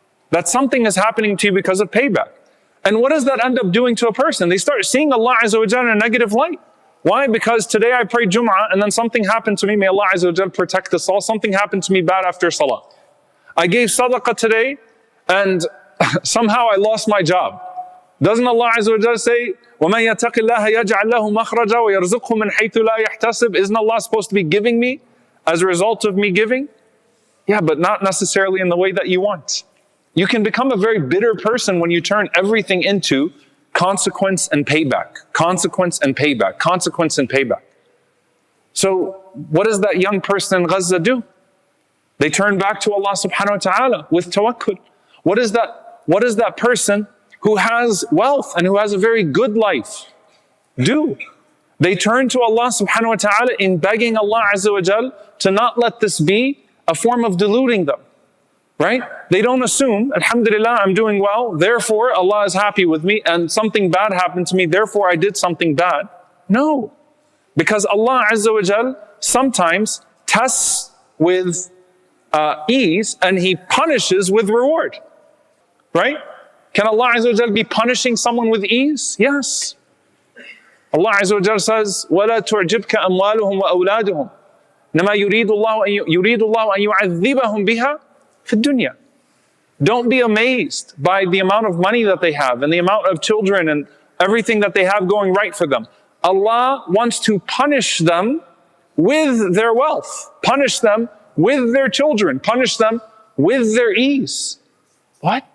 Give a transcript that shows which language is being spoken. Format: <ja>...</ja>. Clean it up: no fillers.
<en>That something is happening to you because of payback. And what does that end up doing to a person? They start seeing Allah Azza wa Jalla in a negative light. Why? Because today I prayed Jum'ah and then something happened to me. May Allah Azza wa Jalla protect us all. Something happened to me bad after Salah. I gave sadaqah today and somehow I lost my job. Doesn't Allah Azza wa Jalla say,</en> <ar>وَمَنْ يَتَقِ اللَّهَ يَجْعَلْ لَهُ مَخْرَجًا وَيَرْزُقْهُ مِنْ حَيْثُ لَا يَحْتَسِبْ?</ar> <en>Isn't Allah supposed to be giving me as a result of me giving? Yeah, but not necessarily in the way that you want. You can become a very bitter person when you turn everything into consequence and payback, consequence and payback, consequence and payback. So what does that young person in Gaza do? They turn back to Allah subhanahu wa ta'ala with tawakkul. What is that person who has wealth and who has a very good life do? They turn to Allah subhanahu wa ta'ala in begging Allah Azza wa Jal to not let this be a form of deluding them, right? They don't assume, alhamdulillah, I'm doing well, therefore Allah is happy with me, and something bad happened to me, therefore I did something bad. No, because Allah Azza wa Jal sometimes tests with ease and He punishes with reward, right? Can Allah Azza wa Jal be punishing someone with ease? Yes. Allah Azza wa Jal says,</en> <ar>وَلَا تُعْجِبْكَ أَمْوَالُهُمْ وَأَوْلَادُهُمْ إِنَّمَا يُرِيدُ اللَّهُ أَن يُعَذِّبَهُم بِهَا فِي الدُّنْيَا.</ar> <en>Don't be amazed by the amount of money that they have and the amount of children and everything that they have going right for them. Allah wants to punish them with their wealth, punish them with their children, punish them with their ease. What?</en>